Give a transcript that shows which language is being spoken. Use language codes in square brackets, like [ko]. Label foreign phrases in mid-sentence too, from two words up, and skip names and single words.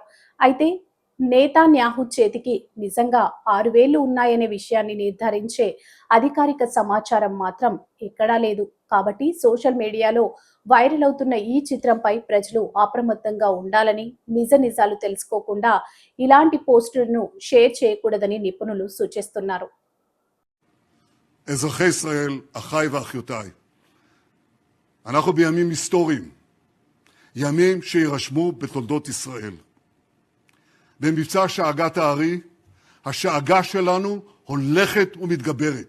[te] అయితే నేతాన్యాహు చేతికి నిజంగా 6 వేళ్లు ఉన్నాయనే విషయాన్ని నిర్ధారించే అధికారిక సమాచారం మాత్రం ఎక్కడా లేదు. కాబట్టి [en] social mediaలో [te] వైరల్ అవుతున్న ఈ చిత్రంపై ప్రజలు అప్రమత్తంగా ఉండాలని, నిజాలు తెలుసుకోకుండా ఇలాంటి పోస్టులను షేర్ చేయకూడదని నిపుణులు సూచిస్తున్నారు. [he] אזרחי ישראל, אחיי ואחיותיי, אנחנו בימים היסטוריים, ימים שירשמו בתולדות ישראל. במבצע שאגת הארי, השאגה שלנו הולכת ומתגברת.